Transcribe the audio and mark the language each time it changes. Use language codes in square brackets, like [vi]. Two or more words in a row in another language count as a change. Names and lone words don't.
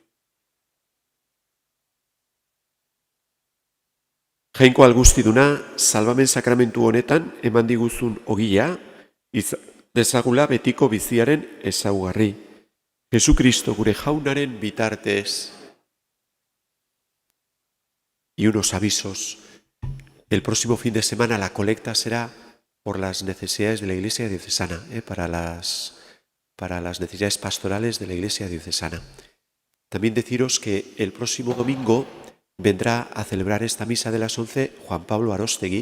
[eu] Jainko algustiduna, salbamen sakramentu honetan eman diguzun ogia, dezagula betiko biziaren ezaugarri. Jesucristo gure jaunaren bitartez. [es] Y unos avisos. El próximo fin de semana la colecta será por las necesidades de la Iglesia diocesana, para las necesidades pastorales de la Iglesia diocesana. También deciros que el próximo domingo vendrá a celebrar esta misa de las 11 Juan Pablo Arostegui.